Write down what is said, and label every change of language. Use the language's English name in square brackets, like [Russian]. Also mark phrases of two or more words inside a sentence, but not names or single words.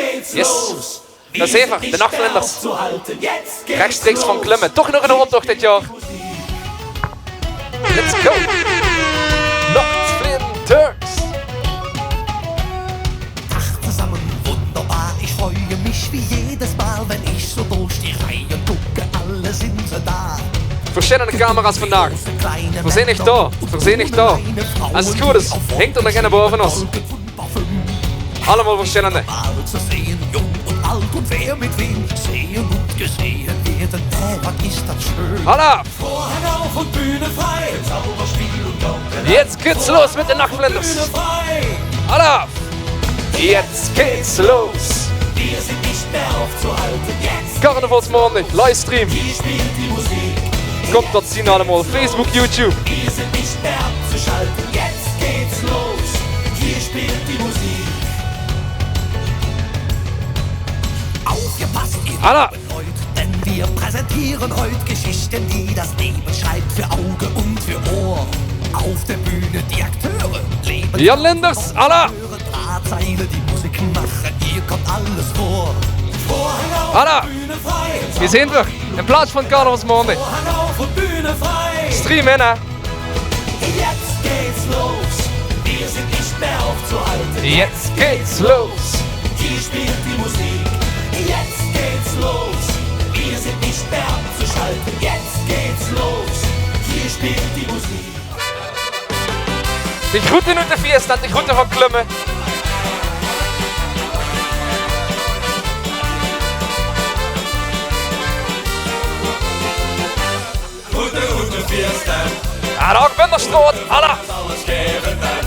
[Dutch] Yes. Dat is even, de nachtvlinders. Rechtstreeks van klimmen. Toch nog een optocht dit jaar. [English] Let's go. [Dutch] Nachtvlinders. [German] Wunderbar, ich freue mich wie jedes Mal, wenn ich so durch die Reihen gucke, alle sind sie da. [Dutch] Verschillende camera's vandaag. We zijn echt daar. We zijn echt daar. Als het goed is, hangt er nog een boven ons. Allemaal verschillende. Hallo! [German] Jetzt geht's los mit den Nachtvlinders. Hallo! Jetzt geht's los. [Dutch] Carnavalsmaandag, livestream. Kommt dort zien allemaal. Facebook, YouTube. Hallo! [German] Denn wir präsentieren heute Geschichten, die das Leben schreibt für Auge und für Ohr. Auf der Bühne die Akteure leben. Jan Linders, hallo! Drahtseile, die Musik machen, hier kommt alles vor. Hallo! [Dutch] Hier zijn we, in plaats van Carnavalsmaandag. Stream in, hè? [German] Jetzt geht's los, wir sind nicht mehr aufzuhalten. Jetzt geht's los. Hier spielt die Musik. Jetzt geht's los, wir sind nicht mehr abzuschalten. Jetzt geht's los, hier spielt die Musik. [Dutch] Die groeten uit de fiesta, die groeten van klimmen. Groeten fiesta. Ja, daar ben de straat, hallo! Alles geven dan.